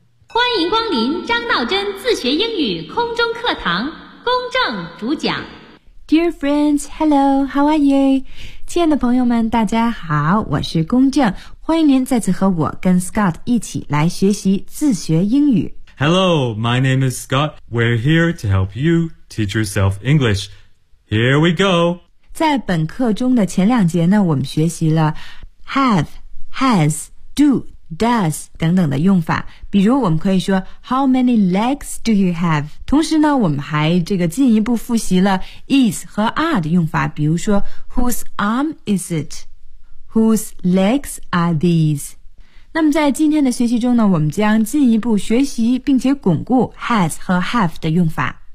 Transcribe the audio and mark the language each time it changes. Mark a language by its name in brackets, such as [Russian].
[Chinese] 欢迎光临张道真自学英语空中课堂，公正主讲。 [English] Dear friends, hello, how are you? [Chinese] 亲爱的朋友们，大家好，我是公正，欢迎您再次和我跟 Scott 一起来学习自学英语。 [English] Hello, my name is Scott. We're here to help you teach yourself English. Here we go. [Chinese] 在本课中的前两节呢，我们学习了 have, has, do, does 等等的用法。比如我们可以说 [English] How many legs do you have? [Chinese] 同时呢，我们还这个进一步复习了 is 和 are 的用法。比如说 [English] Whose arm is it? Whose legs are these? [Chinese] 那么在今天的学习中呢，我们将进一步学习并且巩固 has 和 have 的用法。